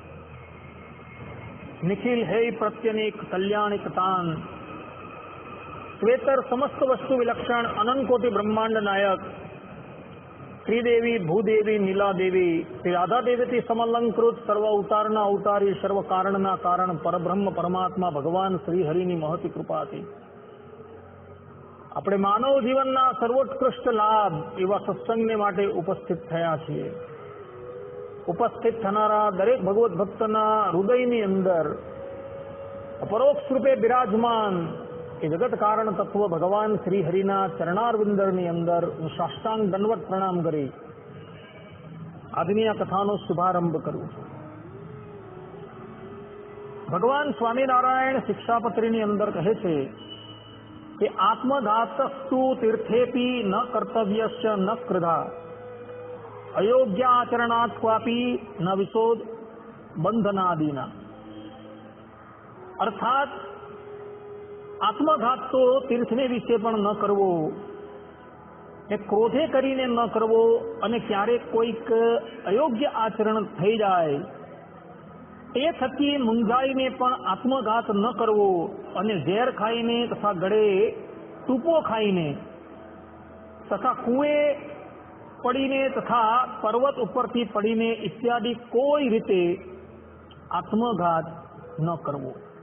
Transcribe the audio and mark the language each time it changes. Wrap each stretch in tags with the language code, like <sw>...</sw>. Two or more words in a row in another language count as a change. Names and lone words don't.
<gu>નિખિલ હે પ્રત્યનેક કલ્યાણિકતાન શ્વેતર સમસ્ત વસ્તુ વિલક્ષણ અનંત કોટિ બ્રહ્માંડ નાયક શ્રીદેવી ભૂદેવી નીલા દેવી શ્રી રાધા દેવી સમલંકૃત સર્વ અવતારના અવતારી સર્વ કારણના કારણ પરબ્રહ્મ પરમાત્મા ભગવાન શ્રી હરિની મહતી કૃપા થી આપણે માનવ જીવનના સર્વોત્કૃષ્ટ લાભ એવા સત્સંગને માટે ઉપસ્થિત થયા છીએ। ઉપસ્થિત થનારા દરેક ભગવત ભક્તના હૃદયની અંદર અપરોક્ષ રૂપે બિરાજમાન એ જગત કારણ તત્વ ભગવાન શ્રી હરિના ચરણારવિંદની અંદર હું સાષ્ટાંગ દંડવત પ્રણામ કરી આજની આ કથાનો શુભારંભ કરું છું। ભગવાન સ્વામિનારાયણ શિક્ષાપત્રીની અંદર કહે છે कि</gu> <sa>आत्मघातस्तु तीर्थेपि न कर्तव्यस्य न कृधा अयोग्याचरणात् क्वापि न विशोध बंधनादीना।</sa> <gu>અર્થાત આત્મઘાત તો તીર્થને વિષે પણ ન કરવો, ક્રોધે કરીને ન કરવો અને ક્યારેક કોઈક અયોગ્ય આચરણ થઈ જાય એ થકી મૂંઝાઈને પણ આત્મઘાત ન કરવો અને ઝેર ખાઈને તથા ગળે ટૂપો ખાઈને તથા કુએ પડીને તથા પર્વત ઉપરથી પડીને ઇત્યાદિ કોઈ રીતે આત્મઘાત ન કરવો।</gu>